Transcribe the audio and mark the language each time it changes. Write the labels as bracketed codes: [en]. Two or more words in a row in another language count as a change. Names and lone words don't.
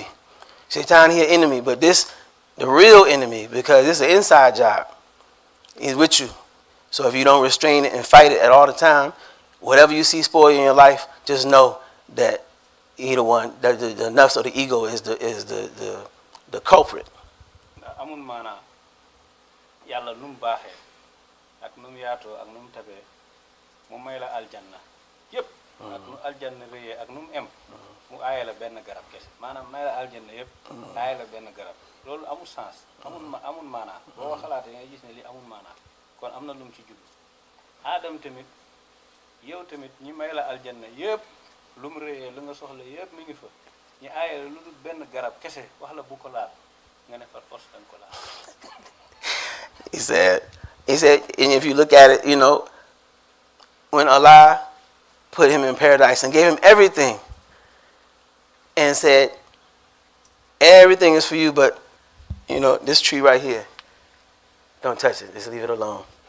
[en] Shaitan here enemy, but this the real enemy because it's an inside job. He's with you. So if you don't restrain it and fight it at all the time, whatever you see spoil in your life, just know that either one, the nafs or the ego is the culprit. [wo] Amul maana yàlla nu mu baaxee ak nu mu yaatoo ak nu mu tabee mu may la aljanna yëpp ak nu aljanna rëyee ak nu mu em mu aaye la benn garab kese maanaam may la aljanna yëpp aaye la benn garab loolu amul sens amul maanaa boo xalaatee ngay gis ne li amul maanaa kon am na lu mu ci jublu Adam tamit yow tamit ñi may la aljanna yëpp lu mu rëyee lu nga soxla yëpp mi ngi fa ñi aaye la lu dul benn garab kese wax la bu ko laal nga ne [fr] par force [wo] dañ ko laal. [en] He said, and if you look at it, you know, when Allah put him in paradise and gave him everything and said, everything is for you, but, you know, this tree right here, don't touch it, just leave it alone.